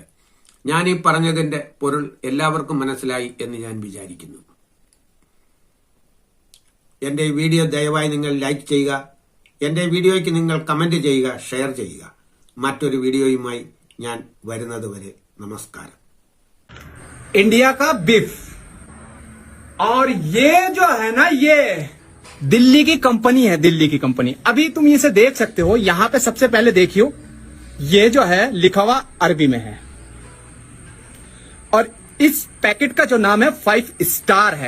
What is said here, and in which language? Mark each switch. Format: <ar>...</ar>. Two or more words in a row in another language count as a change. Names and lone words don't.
<ml>ഞാൻ ഈ പറഞ്ഞതിന്റെ പൊരുൾ എല്ലാവർക്കും മനസ്സിലായി എന്ന് ഞാൻ വിചാരിക്കുന്നു. എന്റെ ഈ വീഡിയോ ദയവായി നിങ്ങൾ ലൈക്ക് ചെയ്യുക. എന്റെ വീഡിയോയ്ക്ക് നിങ്ങൾ കമന്റ് ചെയ്യുക, ഷെയർ ചെയ്യുക. മറ്റൊരു വീഡിയോയുമായി ഞാൻ വരുന്നതുവരെ നമസ്കാരം.</ml> <hi>इंडिया का बीफ और ये जो है ना, ये दिल्ली की कंपनी है, दिल्ली की कंपनी. अभी तुम इसे देख सकते हो. यहां पे सबसे पहले देखियो, ये जो है लिखा हुआ अरबी में है और इस पैकेट का जो नाम है 5 स्टार है.</hi>